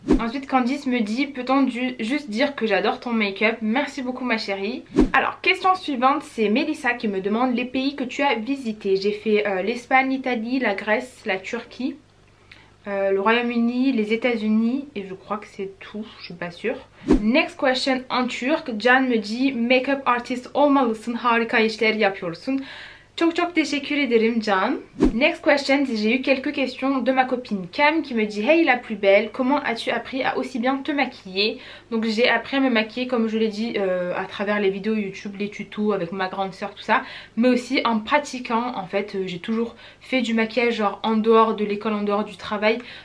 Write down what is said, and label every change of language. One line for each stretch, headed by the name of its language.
French: Ensuite Candice me dit peut-on juste dire que j'adore ton make-up? Merci beaucoup ma chérie. Alors question suivante, c'est Mélissa qui me demande les pays que tu as visités. J'ai fait l'Espagne, l'Italie, la Grèce, la Turquie, le Royaume-Uni, les États-Unis et je crois que c'est tout, je suis pas sûre.
English: Next question
French: en turc, Can me dit
Turkish: make-up artist olmalısın, harika işler yapıyorsun. Çok teşekkür ederim Can.
English: Next question,
French: j'ai eu quelques questions de ma copine Cam qui me dit hey la plus belle, comment as-tu appris à aussi bien te maquiller? Donc j'ai appris à me maquiller comme je l'ai dit à travers les vidéos YouTube, les tutos avec ma grande soeur tout ça, mais aussi en pratiquant en fait. J'ai toujours fait du maquillage genre en dehors de l'école, en dehors du travail.